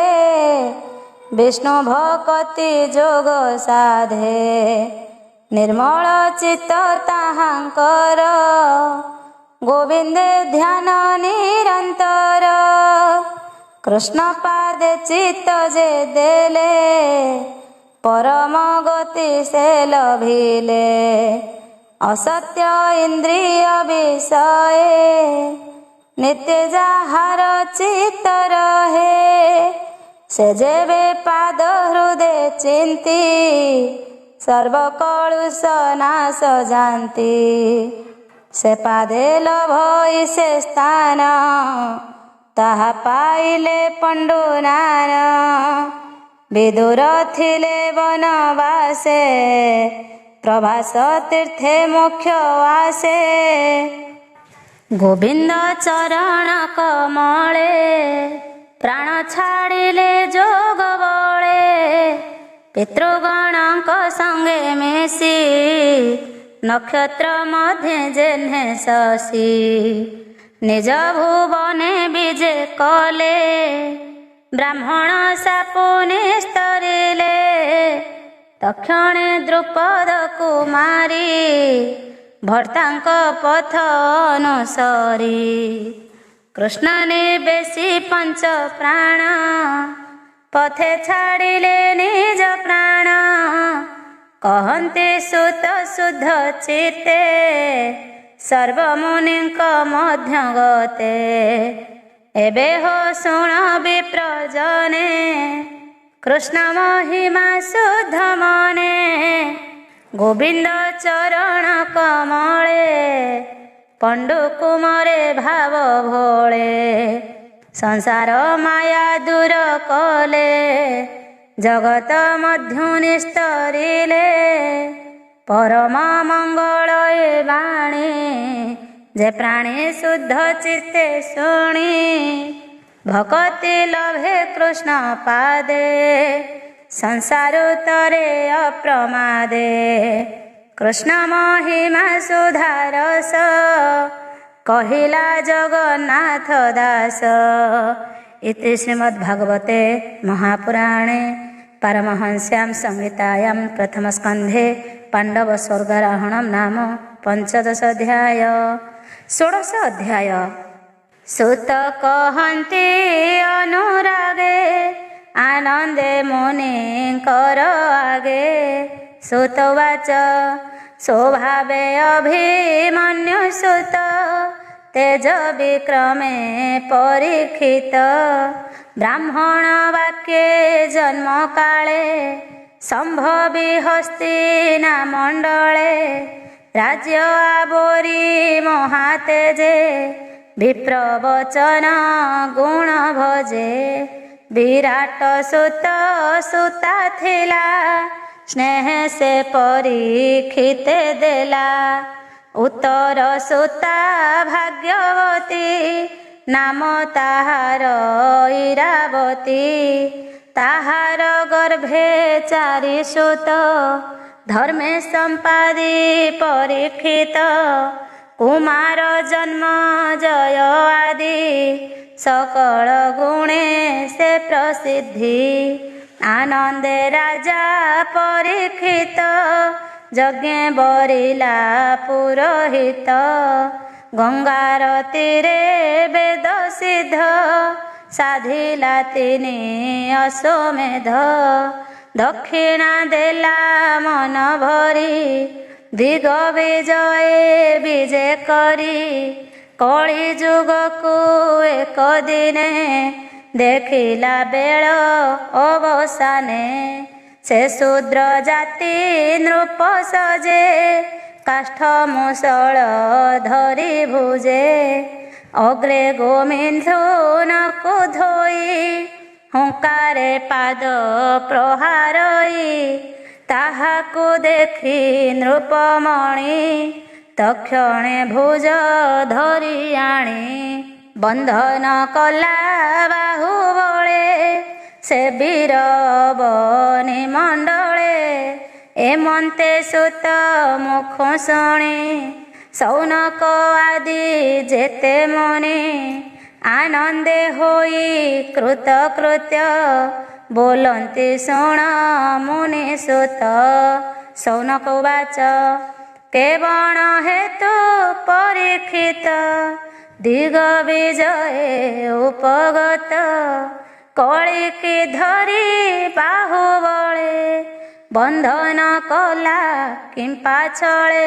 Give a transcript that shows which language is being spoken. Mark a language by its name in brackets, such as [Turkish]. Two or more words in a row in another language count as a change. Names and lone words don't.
[Odia] ବିଷ୍ଣୁ ଭକ୍ତି ଯୋଗ ସାଧେ ନିର୍ମଳ ଚିତ୍ତ ତାହାଙ୍କର ଗୋବିନ୍ଦେ ଧ୍ୟାନ ନିରନ୍ତର କୃଷ୍ଣ ପାଦେ ଚିତ୍ତ ଯେ ଦେଲେ ପରମ ଗତି ସେ ଲଭିଲେ ଅସତ୍ୟ ଇନ୍ଦ୍ରିୟ ବିଷୟ ନିତ୍ୟ ଯାହାର ଚିତ୍ତ ରହେ ସେ ଯେବେ ପାଦ ହୃଦୟ ଚିନ୍ତି ସର୍ବ କଳୁଷ ନାଶ ଜାଣତି ସେ ପାଦେ ଲଭଇ ସେ ସ୍ଥାନ ତାହା ପାଇଲେ ପଣ୍ଡୁନାନ ବିଦୁର ଥିଲେ ବନବାସେ ପ୍ରଭାସ ତୀର୍ଥେ ମୁଖ୍ୟ ବାସେ ଗୋବିନ୍ଦ ଚରଣ କମଳେ ପ୍ରାଣ ଛାଡ଼ିଲେ ଯୋଗ ବଳେ ପିତୃଗଣଙ୍କ ସଙ୍ଗେ ମିଶି ନକ୍ଷତ୍ର ମଧ୍ୟେ ଯେହ୍ନେ ଶଶି ନିଜ ଭୁବନେ ବିଜେ କଲେ ବ୍ରାହ୍ମଣ ସାପୁ ନିସ୍ତରିଲେ ତକ୍ଷଣେ ଦ୍ରୁପଦ କୁମାରୀ ଭର୍ତ୍ତାଙ୍କ ପଥ ଅନୁସରି କୃଷ୍ଣ ନିବେଶି ପଞ୍ଚ ପ୍ରାଣ ପଥେ ଛାଡ଼ିଲେ ନିଜ ପ୍ରାଣ କହନ୍ତି ସୁତ ଶୁଦ୍ଧ ଚିତ୍ତେ ସର୍ବମୁନିଙ୍କ ମଧ୍ୟ ଗତେ ଏବେ ହୋ ଶୁଣ ବିପ୍ରଜନେ କୃଷ୍ଣ ମହିମା ଶୁଦ୍ଧ ମନେ ଗୋବିନ୍ଦ ଚରଣ କମଳେ ପଣ୍ଡୁ କୁମରେ ଭାବ ଭୋଳେ ସଂସାର ମାୟା ଦୂର କଲେ ଜଗତ ମଧ୍ୟୁ ନିସ୍ତରିଲେ ପରମ ମଙ୍ଗଳ ଏ ବାଣୀ ଯେ ପ୍ରାଣୀ ଶୁଦ୍ଧ ଚିତ୍ତେ ଶୁଣି ଭକ୍ତି ଲଭେ କୃଷ୍ଣ ପାଦେ ସଂସାର ତରେ ଅପ୍ରମାଦେ କୃଷ୍ଣ ମହିମା ସୁଧାରସ କହିଲା ଜଗନ୍ନାଥ ଦାସ। [Sanskrit] इति श्रीमद्भागवते महापुराणे पारमहंस्यां संहितायां प्रथमस्कन्धे पाण्डवस्वर्गारोहणं नाम पंचदश अध्याय। [Odia] ଷୋଡଶ ଅଧ୍ୟାୟ। ସୁତ କହନ୍ତି ଅନୁରାଗେ ଆନନ୍ଦେ ମୁନିକର ଆଗେ। ସୁତବାଚ ସ୍ୱଭାବେ ଅଭିମନ୍ୟୁ ସୁତ ତେଜ ବିକ୍ରମେ ପରୀକ୍ଷିତ। ବ୍ରାହ୍ମଣ ବାକ୍ୟେ ଜନ୍ମ କାଳେ ସମ୍ଭବି ହସ୍ତିନା ମଣ୍ଡଳେ। ରାଜ୍ୟ ଆବରି ମହାତେଜେ ବିପ୍ରବଚନ ଗୁଣ ଭଜେ। ବିରାଟ ସୁତ ସୁତା ଥିଲା ସ୍ନେହ ସେ ପରୀକ୍ଷିତ ଦେଲା। ଉତ୍ତର ସୁତା ଭାଗ୍ୟବତୀ ନାମ ତାହାର ଇରାବତୀ। ତାହାର ଗର୍ଭେ ଚାରି ସୁତ ଧର୍ମେ ସମ୍ପାଦି ପରୀକ୍ଷିତ। କୁମାର ଜନ୍ମ ଜୟ ଆଦି ସକଳ ଗୁଣେ ସେ ପ୍ରସିଦ୍ଧି। ଆନନ୍ଦେ ରାଜା ପରୀକ୍ଷିତ ଯଜ୍ଞ ବରିଲା ପୁରୋହିତ। ଗଙ୍ଗାର ତୀରେ ବେଦ ସିଦ୍ଧ ସାଧିଲା ତିନି ଅଶ୍ୱମେଧ। ଦକ୍ଷିଣା ଦେଲା ମନ ଭରି ଦିଗ ବିଜୟ ବିଜୟ କରି। କଳି ଯୁଗ କୋ ଏକ ଦିନେ ଦେଖିଲା ବେଳ ଅବସାନେ। ସେ ଶୂଦ୍ର ଜାତି ନୃପ ସଜେ କାଷ୍ଠ ମୁସଳ ଧରି ଭୁଜେ। ଅଗ୍ରେ ଗୋମିନ୍ଧୁନକୋ ଧୋଇ ହୁଙ୍କାରେ ପାଦ ପ୍ରହାରଇ। ତାହାକୁ ଦେଖି ନୃପମଣି ତକ୍ଷଣେ ଭୁଜ ଧରି ଆଣି। ବନ୍ଧନ କଲା ବାହୁବଳେ ସେ ବୀର ବନି ମଣ୍ଡଳେ। ଏମନ୍ତେ ସୁତ ମୁଖ ଶୁଣି ଶୌନକ ଆଦି ଯେତେ ମୁନି। ଆନନ୍ଦେ ହୋଇ କୃତକୃତ୍ୟ ବୋଲନ୍ତି ଶୁଣ ମୁନି ସୁତ। ଶୌନକ ଉବାଚ କେବଣ ହେତୁ ପରୀକ୍ଷିତ ଦିଗ ବିଜୟ ଉପଗତ। କଳିକି ଧରି ବାହୁବଳେ ବନ୍ଧନ କଲା କିଂ ପାଛଳେ।